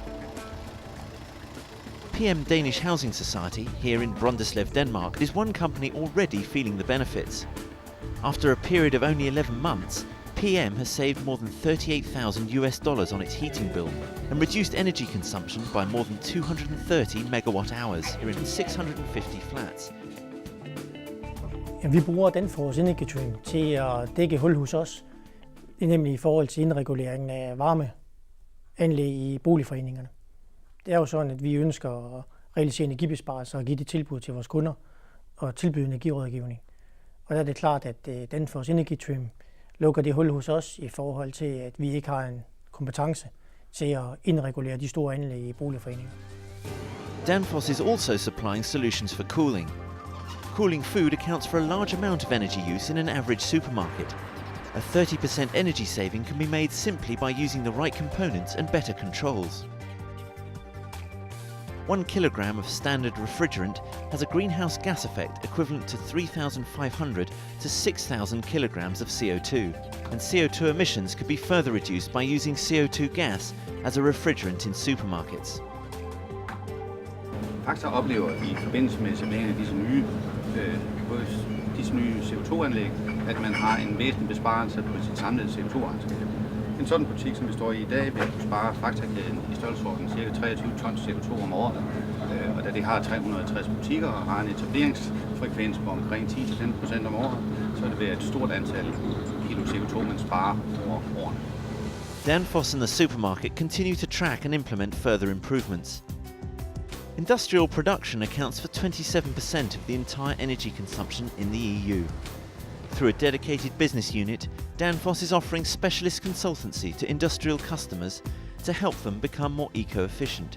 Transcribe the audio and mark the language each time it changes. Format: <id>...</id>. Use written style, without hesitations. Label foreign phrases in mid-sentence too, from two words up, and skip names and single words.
<en>PM Danish Housing Society, here in Brønderslev, Denmark, is one company already feeling the benefits. After a period of only 11 months, PM has saved more than $38,000 on its heating bill and reduced energy consumption by more than 230 megawatt hours in 650 flats.</en> <da>Vi bruger Danfoss Energy til at dække hul hos os, nemlig i forhold til indreguleringen af varmeanlæg i boligforeningerne. Det er jo sådan, at vi ønsker at realisere energibesparelser og give det tilbud til vores kunder og tilbyde energirådgivning. Og der er det klart, at Danfoss Energy lukker det hul hos os i forhold til, at vi ikke har en kompetence til at indregulere de store anlæg i boligforeninger.</da> <en>Danfoss is also supplying solutions for cooling. Cooling food accounts for a large amount of energy use in an average supermarket. A 30% energy saving can be made simply by using the right components and better controls. 1 kilogram of standard refrigerant has a greenhouse gas effect equivalent to 3,500 to 6,000 kilograms of CO2, and CO2 emissions could be further reduced by using CO2 gas as a refrigerant in supermarkets.</en> <da>Fakta oplever i forbindelse med etableringen af disse nye CO2-anlæg, at man har en væsentlig besparelse på sit samlede CO2-regnskab. En sådan butik, som vi står i dag, vil kunne spare Fakta-kæden i størrelsesorden ca. 23 tons CO2 om året. Og de har 360 butikker og har en etableringsfrekvens på omkring 10-15% om året, så det vil være et stort antal kilo CO2, man sparer over årene.</da> <en>Danfoss and the supermarket continue to track and implement further improvements. Industrial production accounts for 27% of the entire energy consumption in the EU. Through a dedicated business unit, Danfoss is offering specialist consultancy to industrial customers to help them become more eco-efficient.</en>